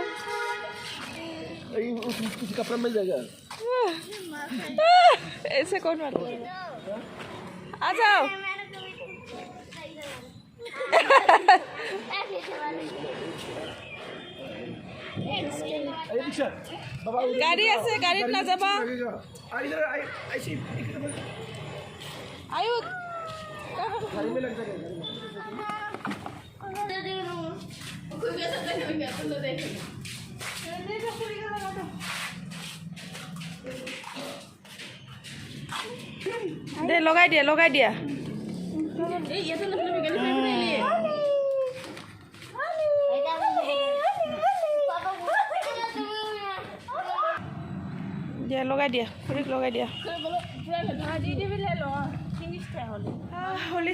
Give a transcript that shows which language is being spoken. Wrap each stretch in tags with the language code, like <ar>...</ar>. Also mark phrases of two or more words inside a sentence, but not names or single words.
<hi>है कुछ कपड़ा मिल जाएगा ऐसे कौन मारता है आ जाओ गाड़ी</hi> <as>আছে গাড়ীত না যাবা</as> <hi>ऐसे आयु गाड़ी में लग जाएगा दे लगाई दिया</hi> <as>দিয়া লগাই দিয়া খুৰীক লগাই দিয়া হোলী</as>